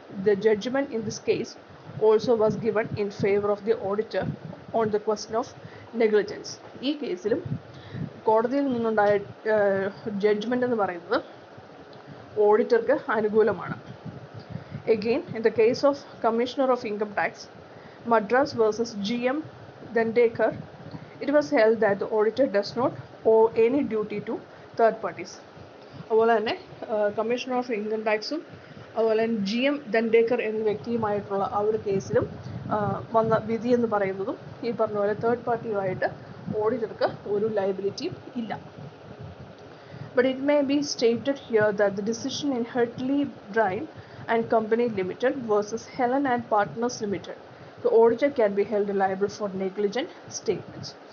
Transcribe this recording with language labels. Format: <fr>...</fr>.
<en>The judgment in this case also was given in favor of the auditor on the question of negligence.</en> <ml>ഈ കേസിലും കോടതിയിൽ നിന്നുണ്ടായ judgement എന്ന് പറയുന്നത് ഓഡിറ്റർക്ക് അനുകൂലമാണ്.</ml> <en>Again, in the case of Commissioner of Income Tax, Madras versus GM Dandekar, it was held that the auditor does not owe any duty to third parties.</en> <ml>അതുപോലെ തന്നെ commissioner of income ടാക്സും അതുപോലെ തന്നെ GM Dandekar എന്ന വ്യക്തിയുമായിട്ടുള്ള ആ ഒരു കേസിലും വന്ന വിധി എന്ന് പറയുന്നതും ഈ പറഞ്ഞ പോലെ തേർഡ് പാർട്ടിയുമായിട്ട് ഓഡിറ്റർക്ക് ഒരു ലയബിലിറ്റിയും ഇല്ല.</ml> <en>But it may be stated here that the decision in Hartley Brine and Company Limited versus Helen and Partners Limited, the auditor can be held liable for negligent statements.</en>